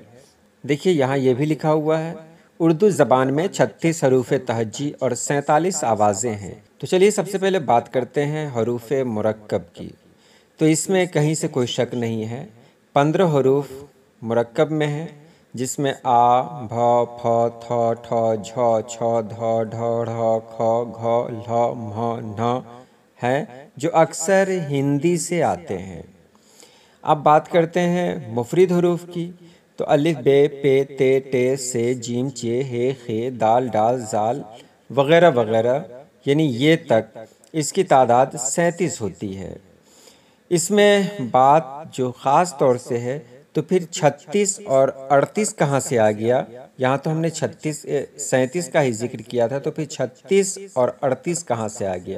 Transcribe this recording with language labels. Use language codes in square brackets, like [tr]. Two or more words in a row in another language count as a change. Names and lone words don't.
[ur] دیکھیے یہاں یہ بھی لکھا ہوا ہے، اردو زبان میں 36 حروف تہجی اور 47 آوازیں ہیں۔ تو چلیے سب سے پہلے بات کرتے ہیں حروف مرکب کی۔ تو اس میں کہیں سے کوئی شک نہیں ہے، 15 حروف مرکب میں ہیں، جس میں آ، بھ، پھ، تھ، ٹھ، جھ، چھ، دھ، ڈھ، ڑھ، خ، گھ، لھ، مھ، ن ہیں، جو اکثر ہندی سے آتے ہیں۔ اب بات کرتے ہیں مفرد حروف کی۔ تو الف، ب، پ، ت، ٹ، ث، ج، چ، ح، خ، د، ڈ، ذ وغیرہ وغیرہ یعنی یہ تک اس کی تعداد 37 ہوتی ہے۔ اس میں بات جو خاص طور سے ہے تو پھر 36 اور 38 کہاں سے آ گیا؟ یہاں تو ہم نے 37 کا ہی ذکر کیا تھا، تو پھر 36 اور 38 کہاں سے آ گیا؟